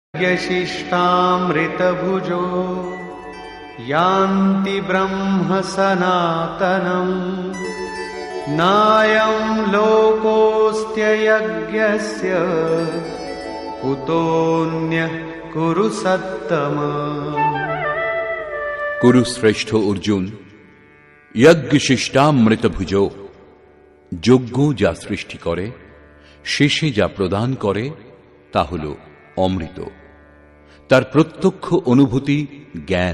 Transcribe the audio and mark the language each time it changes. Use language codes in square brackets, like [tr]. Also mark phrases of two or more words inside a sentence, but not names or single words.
[sa] यज्ञशिष्टामृतभुजो यान्ति ब्रह्म सनातनम् नायं लोकोऽस्त्ययज्ञस्य कुतोऽन्यः कुरु सत्तम। [bn] কুরুশ্রেষ্ঠ অর্জুন, [sa] যজ্ঞ শিষ্টামৃতভুজো, [bn] যজ্ঞ যা সৃষ্টি করে, শেষে যা প্রদান করে তা হল অমৃত। তার প্রত্যক্ষ অনুভূতি জ্ঞান।